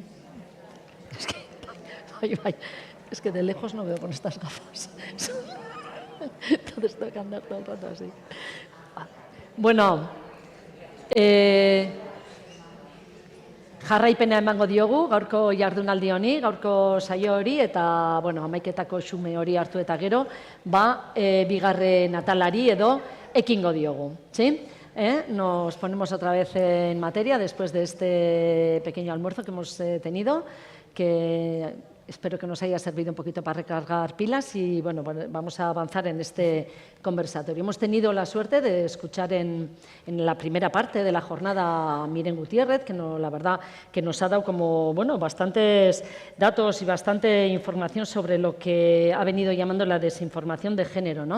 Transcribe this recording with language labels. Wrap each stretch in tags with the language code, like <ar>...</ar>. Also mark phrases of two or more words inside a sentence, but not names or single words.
<es>Es que, ay, es que de lejos no veo con estas gafas. Entonces tengo que andar todo el rato así.</es> <eu>Bueno, jarraipena emango diogu, gaurko jardunaldi honi, gaurko saio hori, eta, bueno, hamaiketako xume hori hartu eta gero, bigarren atalari edo ekingo diogu,</eu> <es>¿sí? Nos ponemos otra vez en materia después de este pequeño almuerzo que hemos tenido, que espero que nos haya servido un poquito para recargar pilas y, bueno, vamos a avanzar en este conversatorio. Hemos tenido la suerte de escuchar en la primera parte de la jornada a Miren Gutiérrez, que la verdad que nos ha dado como, bueno, bastantes datos y bastante información sobre lo que ha venido llamando la desinformación de género, ¿no?</es>